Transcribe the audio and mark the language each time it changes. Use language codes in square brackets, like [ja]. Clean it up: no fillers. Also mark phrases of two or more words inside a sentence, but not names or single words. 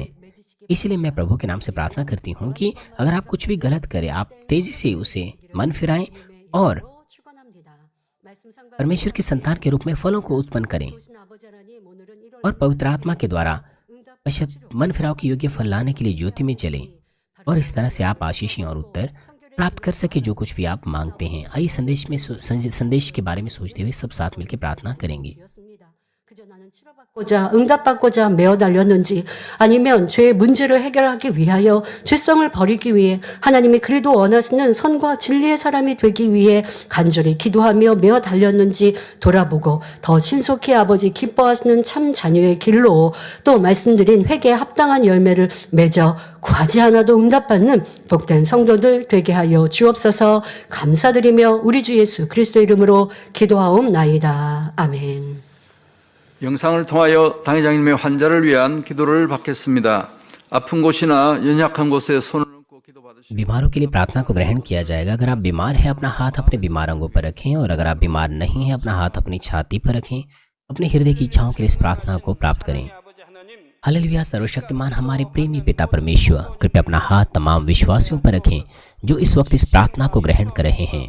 [hi] इसलिए मैं प्रभु के नाम से प्रार्थना करती हूँ कि अगर आप कुछ भी गलत करें, आप तेजी से उसे मन फिराएं और परमेश्वर के संतान के रूप में फलों को उत्पन्न करें और पवित्र आत्मा के द्वारा मन फिराव के योग्य फल लाने के लिए ज्योति में चलें, और इस तरह से आप आशीषी और उत्तर प्राप्त कर सके जो कुछ भी आप मांगते हैं। आइए संदेश के बारे में सोचते हुए सब साथ मिलकर प्रार्थना करेंगे। [ko] 응답받고자 매어 달렸는지, 아니면 죄의 문제를 해결하기 위하여 죄성을 버리기 위해 하나님이 그래도 원하시는 선과 진리의 사람이 되기 위해 간절히 기도하며 매어 달렸는지 돌아보고 더 신속히 아버지 기뻐하시는 참 자녀의 길로 또 말씀드린 회개에 합당한 열매를 맺어 구하지 않아도 응답받는 복된 성도들 되게 하여 주옵소서. 감사드리며 우리 주 예수 그리스도 이름으로 기도하옵나이다. 아멘. 영상을 통하여 당회장님의 환자를 위한 기도를 받겠습니다. 아픈 곳이나 연약한 곳에 손을 얹고 기도받으시고 [hi] बीमारों के लिए प्रार्थना को ग्रहण किया जाएगा। अगर आप बीमार हैं, अपना हाथ अपने बीमार अंगों पर रखें, और अगर आप बीमार नहीं हैं, अपना हाथ अपनी छाती पर रखें। अपने हृदय की इच्छाओं के लिए इस प्रार्थना को प्राप्त करें। हालेलुया। सर्वशक्तिमान हमारे प्रेमी पिता परमेश्वर, कृपया अपना हाथ तमाम विश्वासियों पर रखें जो इस वक्त इस प्रार्थना को ग्रहण कर रहे हैं।